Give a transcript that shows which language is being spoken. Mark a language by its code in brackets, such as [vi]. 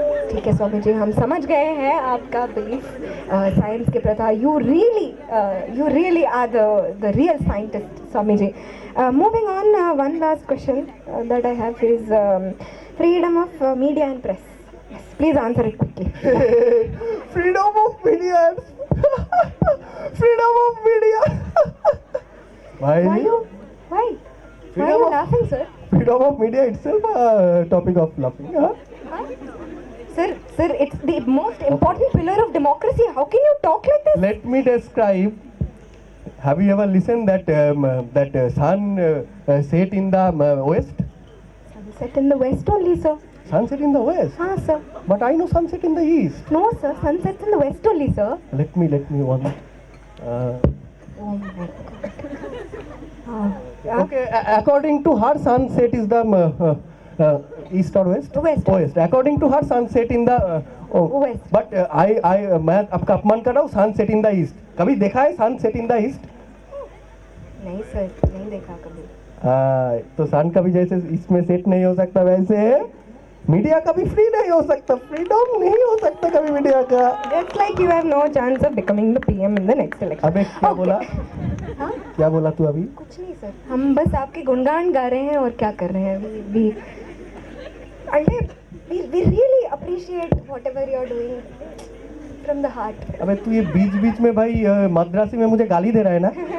[hi] ठीक है स्वामी जी, हम समझ गए हैं आपका बिलीफ साइंस के प्रति. [en] You really are the real scientist Swami ji. Moving on, one last question that I have is freedom of media and press. Please answer it quickly. Freedom of media. Freedom of media. Why are you laughing, sir? Freedom of media itself a topic of laughing. Huh? Sir, it's the most important pillar of democracy. How can you talk like this? Let me describe. Have you ever listened that sun set in the west? Sunset in the west only, sir. Sunset in the west. हाँ sir. But I know sunset in the east. No sir, sunset's in the west only, sir. Let me one. Oh my god. Okay, according to her, sunset is the east or west? West. West. According to her, sunset in the West. [hi] But मैं आपका अपमान कर रहा हूँ, [en] sunset in the east. [hi] कभी देखा है [en] sunset in the east? [hi] नहीं सर, नहीं देखा कभी. तो सन कभी जैसे इसमें सेट नहीं हो सकता, वैसे मीडिया कभी फ्री नहीं हो सकता, फ्रीडम नहीं हो सकता कभी मीडिया का. [en] Just like you have no chance of becoming the PM in the next election. [hi] अबे क्या बोला? हाँ? क्या बोला तू अभी? कुछ नहीं सर, हम बस आपके गुणगान गा रहे हैं और क्या कर रहे हैं. [en] We really appreciate whatever you are doing from the heart. [hi] अबे तू ये बीच में भाई मद्रासी में मुझे गाली दे रहा है ना?